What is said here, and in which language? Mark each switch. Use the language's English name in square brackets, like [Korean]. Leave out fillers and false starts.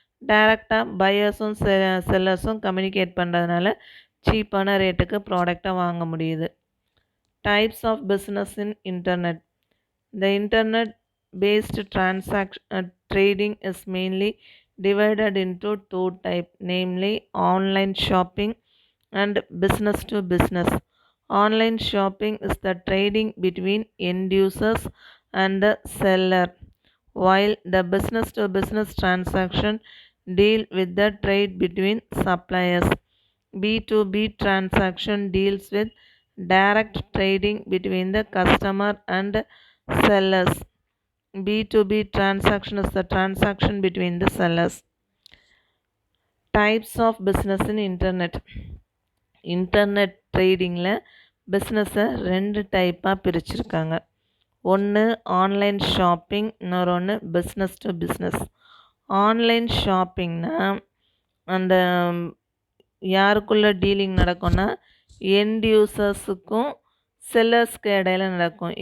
[Tamil] டைரெக்டாக பையர்ஸும் செல்லர்ஸும் கம்யூனிகேட் பண்ணுறதுனால சீப்பான ரேட்டுக்கு ப்ராடக்டை வாங்க முடியுது. [English] Types of business in internet. The internet-based trading is mainly divided into two types, namely online shopping and business to business. Online shopping is the trading between end users and the seller, while the business to business transaction deal with the trade between suppliers. B2B transaction deals with direct trading between the customer and sellers. B2B transaction is the transaction between the sellers. Types of business in internet. [Tamil] Internet ட்ரேடிங்கில் பிஸ்னஸை 2 டைப்பாக பிரிச்சுருக்காங்க. ஒன்று online shopping, இன்னொரு ஒன்று business to business. Online ஷாப்பிங்னா அந்த யாருக்குள்ளே dealing நடக்கும்னா end யூசர்ஸுக்கும் செல்லர்ஸ்க்கு இடையில நடக்கும்.